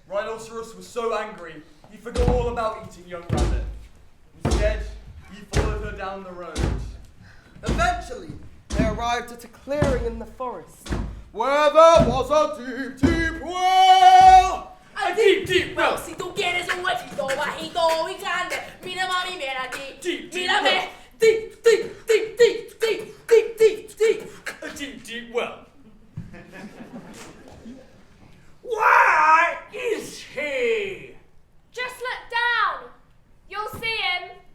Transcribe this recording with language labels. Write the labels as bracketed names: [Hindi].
[English] Rhinoceros was so angry, he forgot all about eating young rabbit. Instead, he followed her down the road. Eventually, they arrived at a clearing in the forest, where there was a deep, deep well. A deep, deep well. [Spanish] Si tú quieres un huequito bajito y grande, mira mami, ven aquí. [English] Deep, deep [Spanish] Mírame. [English] well. Deep, deep, deep, deep, deep, deep, deep, deep. A deep, deep well. Where is he? Just look down. You'll see him.